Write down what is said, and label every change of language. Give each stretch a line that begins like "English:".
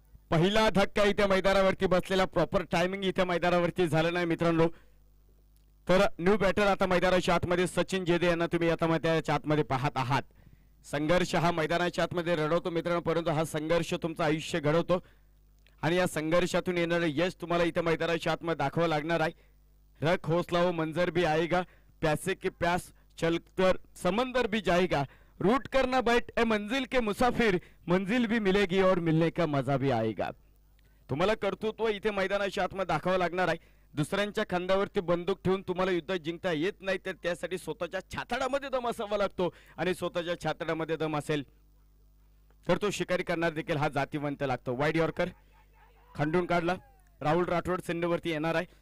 Marathi: पहिला धक्का इथे मैदानावरती बसलेला, प्रॉपर टायमिंग इथे मैदानावरती झालं नाही मित्रांनो. तर न्यू बॅटर आता मैदानाच्या आतमध्ये सचिन जेदे यांना तुम्ही आता मैदानाच्या आतमध्ये पाहत आहात. संघर्ष हा मैदानाच्या आतमध्ये रडवतो मित्रांनो, परंतु हा संघर्ष तुमचं आयुष्य घडवतो आणि या संघर्षातून येणारे यश तुम्हाला इथे मैदानाच्या आतमध्ये दाखवावं लागणार आहे.
Hindi: रख हौसला हो मंजर भी आएगा, प्यासे की प्यास चलकर समंदर भी जाएगा, रूट करना बैठ ए मंजिल के मुसाफिर, मंजिल भी मिलेगी और मिलने का मजा भी आएगा.
Marathi: तुम्हाला कर्तृत्व इथे मैदानाच्या आतमध्ये दाखवावं लागणार आहे. दुसऱ्यांच्या खांद्यावरती बंदूक ठेवून तुम्हाला युद्ध जिंकता येत नाही, तर त्यासाठी स्वतःच्या छाताडामध्ये दम असावा लागतो आणि स्वतःच्या छाताडामध्ये दम असेल तर तो शिकारी करणार देखील हा जातीवंत लागतो. वाईड यॉर्कर खंडून काढला. राहुल राठोड सेंडवरती येणार आहे.